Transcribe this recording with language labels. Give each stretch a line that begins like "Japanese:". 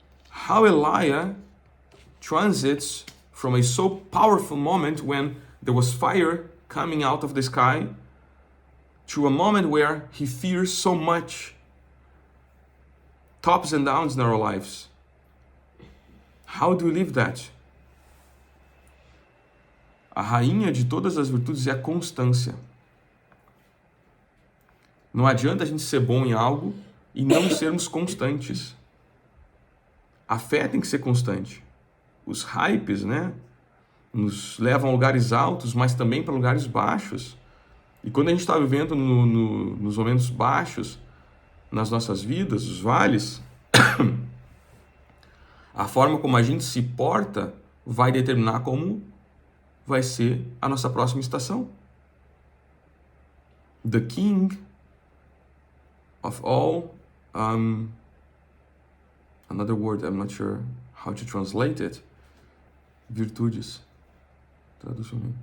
English: How Elijah transits from a so powerful moment when there was fire coming out of the sky to a moment where he fears so much, tops and downs in our lives. How do we live that?
Portuguese: A rainha de todas as virtudes é a constância. Não adianta a gente ser bom em algo e não sermos constantes. A fé tem que ser constante. Os hypes, né, nos levam a lugares altos, mas também para lugares baixos. E quando a gente está vivendo nos momentos baixos, nas nossas vidas, os vales, a forma como a gente se porta vai determinar como vai ser a nossa próxima estação.
English: The king of all, another word, I'm not sure how to translate it,
Portuguese: virtudes. Tradução.